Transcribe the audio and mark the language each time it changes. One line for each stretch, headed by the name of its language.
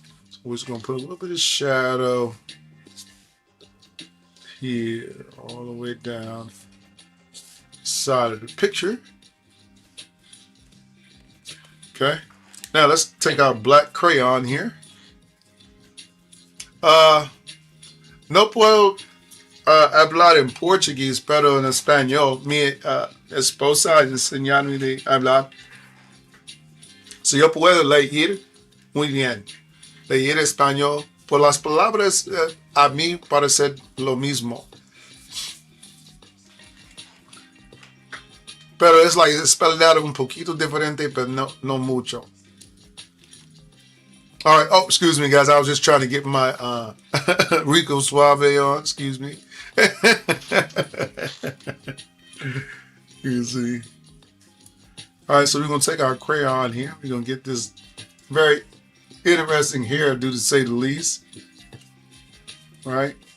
English: So we're just going to put a little bit of shadow here all the way down side of the picture. Okay. Now let's take our black crayon here.
Spanish: No puedo hablar en portugués, pero en español. Mi esposa enseñarme de hablar. Si yo puedo leer, muy bien. Leer español. Por las palabras, a mí parece lo mismo. Pero es
English: like spelled
Spanish: un poquito diferente, pero no mucho.
English: All right. Oh, excuse me, guys. I was just trying to get my Rico Suave on. Excuse me. You see. All right. So we're going to take our crayon here. We're going to get this very interesting hairdo, to say the least. All right.